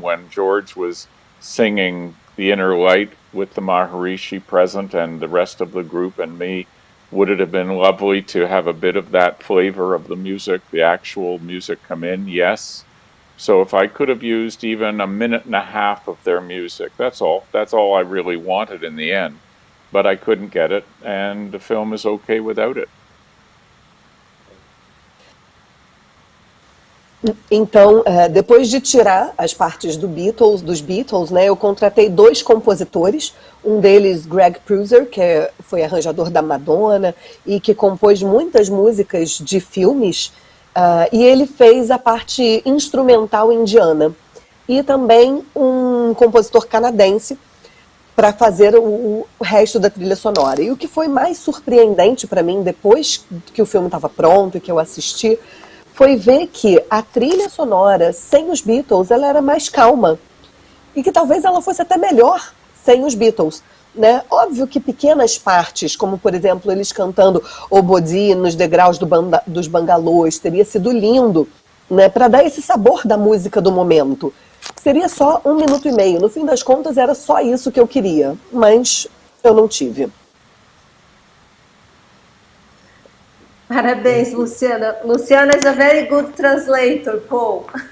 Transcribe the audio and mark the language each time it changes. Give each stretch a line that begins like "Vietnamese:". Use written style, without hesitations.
English: When George was singing The Inner Light with the Maharishi present and the rest of the group and me, would it have been lovely to have a bit of that flavor of the music, the actual music come in? Yes. So if I could have used even a minute and a half of their music, that's all I really wanted in the end. But I couldn't get it, and the film is okay without it.
Portuguese: Então, depois de tirar as partes dos Beatles, né, eu contratei 2 compositores, um deles, Greg Pruser, que foi arranjador da Madonna e que compôs muitas músicas de filmes, e ele fez a parte instrumental indiana. E também um compositor canadense para fazer o resto da trilha sonora. E o que foi mais surpreendente para mim, depois que o filme estava pronto e que eu assisti, foi ver que a trilha sonora sem os Beatles ela era mais calma e que talvez ela fosse até melhor sem os Beatles, né? Óbvio que pequenas partes, como por exemplo eles cantando Obodi nos degraus dos bangalôs, teria sido lindo, né? Para dar esse sabor da música do momento. Seria só 1 minuto e meio, no fim das contas era só isso que eu queria, mas eu não tive. Parabéns, Luciana.
English: Luciana is a very good translator, Paul.